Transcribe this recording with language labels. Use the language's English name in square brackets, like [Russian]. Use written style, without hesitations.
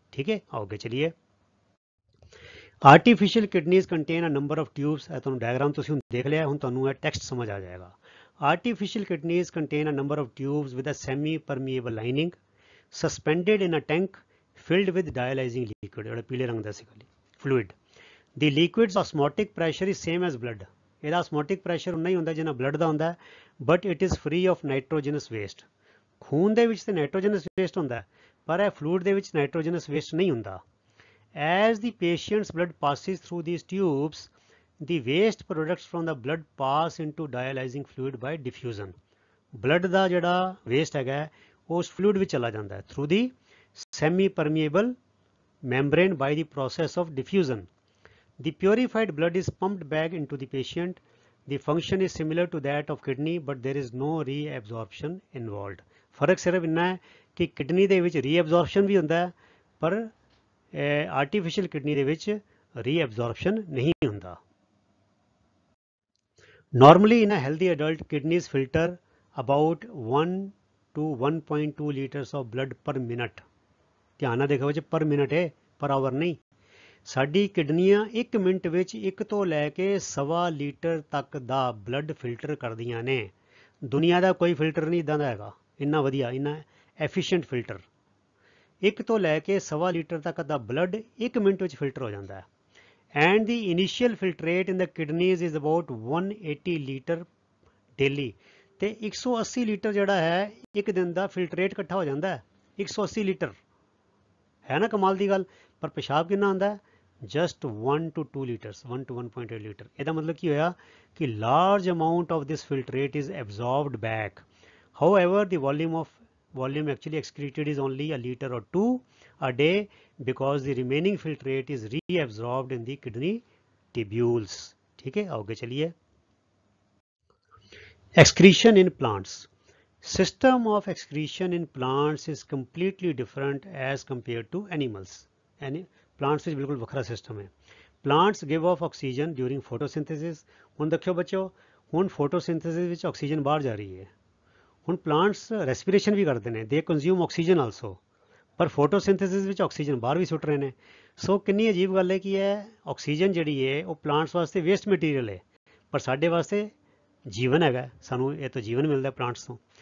[Punjabi] ਠੀਕ ਹੈ, ਆਓ ਅੱਗੇ ਚਲੀਏ। [English] Artificial kidneys contain a number of tubes. [Punjabi] ਇਹ ਤੁਹਾਨੂੰ ਡਾਇਗਰਾਮ ਤੁਸੀਂ ਹੁਣ ਦੇਖ ਲਿਆ, ਹੁਣ ਤੁਹਾਨੂੰ ਇਹ ਟੈਕਸਟ ਸਮਝ ਆ ਜਾਏਗਾ। [English] Artificial kidneys contain a number of tubes with a semi permeable lining suspended in a tank filled with dialyzing liquid। [Punjabi] ਜਿਹੜਾ ਪੀਲੇ ਰੰਗ ਦਾ ਸੀ fluid। [English] The liquid's osmotic pressure is same as blood। [Punjabi] ਇਹਦਾ osmotic pressure ਉਨਾ ਹੀ ਹੁੰਦਾ ਜਿੰਨਾ blood ਦਾ ਹੁੰਦਾ, [English] but it is free of nitrogenous waste। [Punjabi] ਖੂਨ ਦੇ ਵਿੱਚ ਤੇ ਨਾਈਟ੍ਰੋਜਨਸ ਵੇਸਟ ਹੁੰਦਾ ਪਰ ਇਹ ਫਲੂਇਡ ਦੇ ਵਿੱਚ ਨਾਈਟ੍ਰੋਜਨਸ ਵੇਸਟ ਨਹੀਂ ਹੁੰਦਾ। [English] As the patient's blood passes through these tubes, the waste products from the blood pass into dialyzing fluid by diffusion। [Punjabi] blood ਦਾ ਜਿਹੜਾ ਵੇਸਟ ਹੈਗਾ ਉਹ ਉਸ ਫਲੂਇਡ ਵਿੱਚ ਚਲਾ ਜਾਂਦਾ ਹੈ [English] through the semi permeable membrane by the process of diffusion। The purified blood is pumped back into the patient। The function is similar to that of kidney, but there is no reabsorption involved। [Punjabi] ਫਰਕ ਸਿਰਫ ਇੰਨਾ ਹੈ ਕਿ kidney ਦੇ ਵਿੱਚ ਰੀਐਬਜ਼ੋਰਪਸ਼ਨ ਵੀ ਹੁੰਦਾ ਹੈ ਪਰ ਆਰਟੀਫਿਸ਼ੀਅਲ ਕਿਡਨੀ ਦੇ ਵਿੱਚ ਰੀਐਬਜ਼ੋਰਪਸ਼ਨ ਨਹੀਂ ਹੁੰਦਾ। [English] Normally in a healthy adult, kidneys filter about 1 to 1.2 liters of blood per minute। [Punjabi] ਧਿਆਨ ਨਾਲ ਦੇਖੋ ਜੀ, ਪਰ ਮਿੰਟ ਹੈ, ਪਰ ਆਵਰ ਨਹੀਂ। ਸਾਡੀ ਕਿਡਨੀਆਂ 1 ਮਿੰਟ ਵਿੱਚ 1 ਤੋਂ ਲੈ ਕੇ 1.25 ਲੀਟਰ ਤੱਕ ਦਾ ਬਲੱਡ ਫਿਲਟਰ ਕਰਦੀਆਂ ਨੇ। ਦੁਨੀਆ ਦਾ ਕੋਈ ਫਿਲਟਰ ਨਹੀਂ ਇੱਦਾਂ ਦਾ ਹੈਗਾ, ਇੰਨਾ ਵਧੀਆ, ਇੰਨਾ ਐਫੀਸ਼ੀਐਂਟ ਫਿਲਟਰ। 1 ਤੋਂ ਲੈ ਕੇ 1.25 ਲੀਟਰ ਤੱਕ ਦਾ ਬਲੱਡ 1 ਮਿੰਟ ਵਿੱਚ ਫਿਲਟਰ ਹੋ ਜਾਂਦਾ ਹੈ। [English] And the initial filtrate in the kidneys is about 180 litre daily. [Punjabi] ਤੇ 180 ਲੀਟਰ ਜਿਹੜਾ ਹੈ ਇੱਕ ਦਿਨ ਦਾ ਫਿਲਟਰੇਟ ਇਕੱਠਾ ਹੋ ਜਾਂਦਾ ਹੈ। 180 ਲੀਟਰ ਹੈ ਨਾ, ਕਮਾਲ ਦੀ ਗੱਲ। ਪਰ ਪਿਸ਼ਾਬ ਕਿੰਨਾ ਹੁੰਦਾ ਹੈ? [English] Just 1 to 2 litres, 1 to 1.8 litre. [Punjabi] ਇਹਦਾ ਮਤਲਬ ਕੀ ਹੋਇਆ ਕਿ [English] Large amount of this filtrate is absorbed back. However the volume of volume actually excreted is only a liter or 2 a day because the remaining filtrate is reabsorbed in the kidney tubules. [Hindi] ठीक है, आगे चलिए. [English] Excretion in plants. System of excretion in plants is completely different as compared to animals. [Punjabi] Plants ਵਿੱਚ ਬਿਲਕੁਲ ਵੱਖਰਾ system ਹੈ. [English] Plants give off oxygen during photosynthesis. [Punjabi] ਹੁਣ ਦੇਖਿਓ ਬੱਚਿਓ, ਹੁਣ photosynthesis ਵਿੱਚ ਆਕਸੀਜਨ ਬਾਹਰ ਜਾ ਰਹੀ ਹੈ. ਹੁਣ ਪਲਾਂਟਸ ਰੈਸਪੀਰੇਸ਼ਨ ਵੀ ਕਰਦੇ ਨੇ, [English] they consume oxygen also, [Punjabi] ਪਰ ਫੋਟੋਸਿੰਥੇਸਿਸ ਵਿੱਚ ਆਕਸੀਜਨ ਬਾਹਰ ਵੀ ਸੁੱਟ ਰਹੇ ਨੇ. ਸੋ ਕਿੰਨੀ ਅਜੀਬ ਗੱਲ ਹੈ ਕਿ ਇਹ ਆਕਸੀਜਨ ਜਿਹੜੀ ਹੈ ਉਹ ਪਲਾਂਟਸ ਵਾਸਤੇ ਵੇਸਟ ਮਟੀਰੀਅਲ ਹੈ, ਪਰ ਸਾਡੇ ਵਾਸਤੇ ਜੀਵਨ ਹੈਗਾ, ਸਾਨੂੰ ਇਹ ਤੋਂ ਜੀਵਨ ਮਿਲਦਾ ਪਲਾਂਟਸ ਤੋਂ.